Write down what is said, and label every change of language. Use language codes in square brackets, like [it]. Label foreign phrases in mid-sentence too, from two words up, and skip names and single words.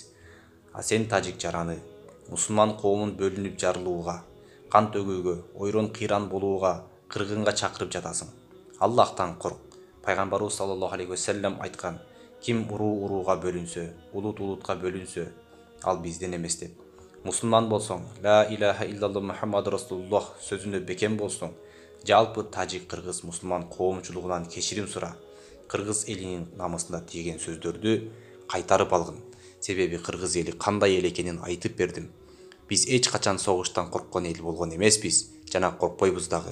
[ky] А сен тажик жараны, мусулман коомун бөлүнүп жарылууга, кан төгүүгө, ойрон кыйран болууга, кыргынга чакырып жатасың. Аллахтан корк. Пайгамбарыбыз [ar] صلى الله عليه وسلم [ky] айткан: ким урууга бөлүнсө, улут улутка бөлүнсө, ал бизден эмес деп. Мусулман болсоң, [ar] لا إله إلا الله محمد رسول الله [ky] сөзүнө бекем болсоң, жалпы тажик кыргыз мусулман коомчулугунан кечирим сура. Кыргыз элинин намысына тийген сөздөрдү кайтарып алгын. Себеби кыргыз эли кандай эл экенин айтып бердим. Биз эч качан согуштан корккон эл болгон эмеспиз, жана коркпойбуз дагы.